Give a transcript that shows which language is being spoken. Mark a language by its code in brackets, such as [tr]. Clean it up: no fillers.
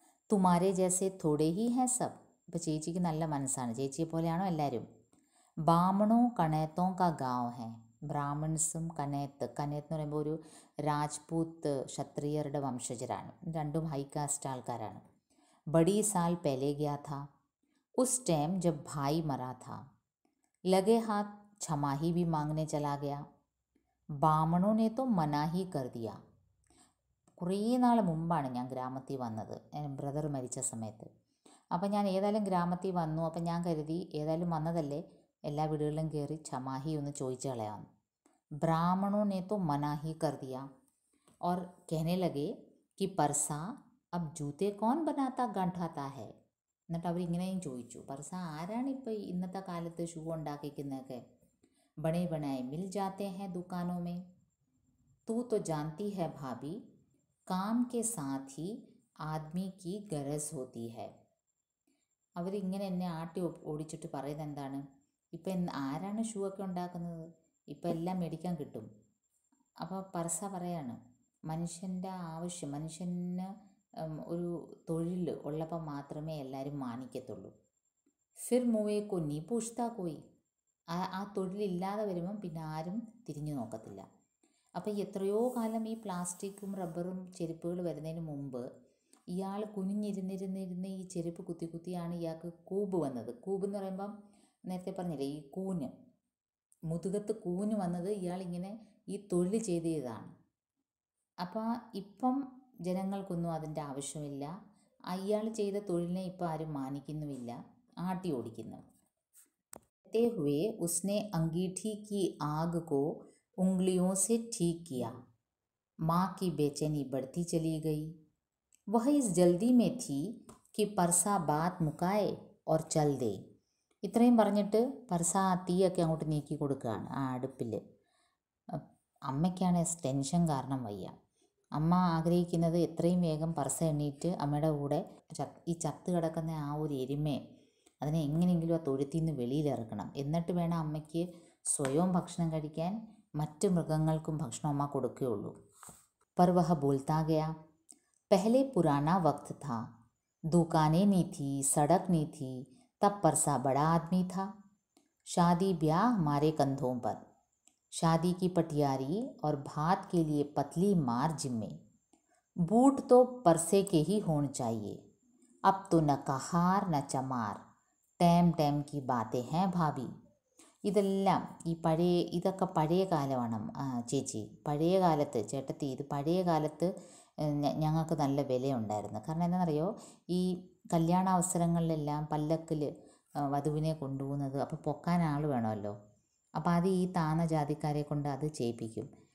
[hi] തുമാരെ ജൈസെ തോടെ he hey sub. [ml] ഇപ്പോൾ ചേച്ചിക്ക് നല്ല മനസ്സാണ്, ചേച്ചിയെ പോലെയാണോ എല്ലാവരും. [hi] ബാമണോ കണേത്തോ കാ ഗാവ് ഹേ. [ml] ബ്രാഹ്മിൺസും കനേത്ത് എന്ന് പറയുമ്പോൾ ഒരു രാജ്പൂത്ത് ക്ഷത്രിയരുടെ വംശജരാണ്, രണ്ടും ഹൈ കാസ്റ്റ് ആൾക്കാരാണ്. [hi] ബഡി സാൽ പെലെ ഗയാ था उस टाइम जब भाई मरा था, लगे हाथ छमाही भी मांगने चला गया, ബാമണോ ने तो मना ही कर दिया. [ml] കുറേ നാൾ മുമ്പാണ് ഞാൻ ഗ്രാമത്തിൽ വന്നത്, ബ്രദർ മരിച്ച സമയത്ത്. അപ്പം ഞാൻ ഏതായാലും ഗ്രാമത്തിൽ വന്നു. അപ്പം ഞാൻ കരുതി ഏതായാലും വന്നതല്ലേ, എല്ലാ വീടുകളിലും കയറി ഛമാഹി ഒന്ന് ചോദിച്ചു കളയാം. [hi] ബ്രാഹ്മണോ ने तो मना ही कर दिया और कहने लगे कि परसा अब जूते कौन बनाता गंठाता है. [ml] എന്നിട്ട് അവരിങ്ങനെയും ചോദിച്ചു, പർസ ആരാണ് ഇപ്പോൾ ഇന്നത്തെ കാലത്ത് ഷൂ ഉണ്ടാക്കിക്കുന്നതൊക്കെ. [hi] ബണേ ബനായെ മിൽ ജാത്തെ ഹേ ദുക്കാനോ മേ, തൂ तो जानती है भाभी काम के साथ ही आदमी की गरज होती है. [ml] അവരിങ്ങനെ എന്നെ ആട്ടി ഓടിച്ചിട്ട് പറയുന്നത് എന്താണ്, ഇപ്പം ആരാണ് ഷൂ ഒക്കെ ഉണ്ടാക്കുന്നത്, ഇപ്പം എല്ലാം മേടിക്കാൻ കിട്ടും. അപ്പോൾ പർസ പറയാണ്, മനുഷ്യൻ്റെ ആവശ്യം, മനുഷ്യന് ഒരു തൊഴിൽ ഉള്ളപ്പോൾ മാത്രമേ എല്ലാവരും മാനിക്കത്തുള്ളൂ. [hi] ഫിർ മുവേ കൊ നീ പൂഷ്താ കോയി. [ml] ആ തൊഴിലില്ലാതെ വരുമ്പം പിന്നെ ആരും തിരിഞ്ഞു നോക്കത്തില്ല. അപ്പോൾ എത്രയോ കാലം ഈ പ്ലാസ്റ്റിക്കും റബ്ബറും ചെരുപ്പുകൾ വരുന്നതിന് മുമ്പ് ഇയാൾ കുനിഞ്ഞിരുന്നിരുന്നിരുന്ന് ഈ ചെരുപ്പ് കുത്തി കുത്തിയാണ് ഇയാൾക്ക് കൂബ് വന്നത്. കൂബ് എന്ന് പറയുമ്പം നേരത്തെ പറഞ്ഞില്ലേ, ഈ കൂന്, മുതുകത്ത് കൂന് വന്നത് ഇയാളിങ്ങനെ ഈ തൊഴിൽ ചെയ്തതാണ്. അപ്പോൾ ഇപ്പം ജനങ്ങൾക്കൊന്നും അതിൻ്റെ ആവശ്യമില്ല, അയാൾ ചെയ്ത തൊഴിലിനെ ഇപ്പം ആരും മാനിക്കുന്നുമില്ല, ആട്ടി ഓടിക്കുന്നു. [hi] कहते हुए उसने अंगीठी की आग को उंगलियों से ठीक किया. माँ की बेचैनी बढ़ती चली गई. वह इस जल्दी में थी कि परसा बात मुकाए और चल दे. [ml] ഇത്രയും പറഞ്ഞിട്ട് പർസ ആ തീയൊക്കെ അങ്ങോട്ട് നീക്കി കൊടുക്കുകയാണ് ആ അടുപ്പിൽ. അമ്മയ്ക്കാണ് ടെൻഷൻ കാരണം വയ്യ. അമ്മ ആഗ്രഹിക്കുന്നത് എത്രയും വേഗം പർസ എണ്ണീറ്റ് അമ്മയുടെ കൂടെ ഈ ചത്ത് കിടക്കുന്ന ആ ഒരു എരുമയെ, അതിനെ എങ്ങനെയെങ്കിലും ആ തൊഴുത്തിൽ നിന്ന് വെളിയിലിറക്കണം. എന്നിട്ട് വേണം അമ്മയ്ക്ക് സ്വയവും ഭക്ഷണം കഴിക്കാൻ, മറ്റ് മൃഗങ്ങൾക്കും ഭക്ഷണം അമ്മ കൊടുക്കുകയുള്ളൂ. [hi] पर वह बोलता गया, पहले पुराना वक्त था, दुकानें नहीं थी, सड़क नहीं थी, तब परसा बड़ा आदमी था. शादी ब्याह हमारे कंधों पर, शादी की पटियारी और भात के लिए पतली मार जिम्मे. बूट तो परसे के ही होने चाहिए. अब तो न कहार न चमार, ടൈം ടൈം കി ബാത്തേ ഹേ ഭാബി. [ml] ഇതെല്ലാം ഇതൊക്കെ പഴയ കാലമാണ് ചേച്ചി, പഴയ കാലത്ത് ചേട്ടത്തി, ഇത് പഴയ കാലത്ത് ഞങ്ങൾക്ക് നല്ല വിലയുണ്ടായിരുന്നു. കാരണം എന്താണെന്നറിയോ, ഈ കല്യാണ അവസരങ്ങളിലെല്ലാം പല്ലക്കിൽ വധുവിനെ കൊണ്ടുപോകുന്നത്, അപ്പോൾ പൊക്കാൻ ആൾ വേണമല്ലോ, അപ്പോൾ അത് ഈ താന്ന ജാതിക്കാരെ കൊണ്ട് അത് ചെയ്യിപ്പിക്കും.